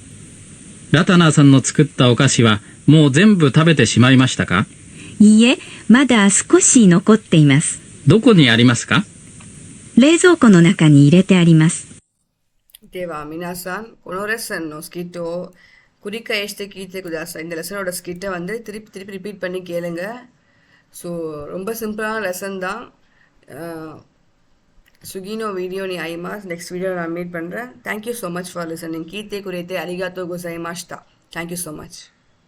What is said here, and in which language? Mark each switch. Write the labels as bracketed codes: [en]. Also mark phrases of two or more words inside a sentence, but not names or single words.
[ja] ラタナーさんの作ったお菓子はもう全部食べてしまいましたか？いいえ、まだ少し残っています。どこにありますか？冷蔵庫の中に入れてあります。では皆さんこのレッスンのスキットを繰り返して聞いてください. [ta] இந்த லெசனோட ஸ்கிட்டை வந்து திருப்பி திருப்பி [en] ரிப்பீட் பண்ணி [ta] கேளுங்க. ஸோ ரொம்ப சிம்பிளான லெசன் தான். [ja] 次の ビデオ に 会います [en] next video [ta] நான் மீட் பண்ணுறேன். [en] Thank you so much for listening. [ja] 聞いてくれて ありがとう ございました. [en] Thank you so much.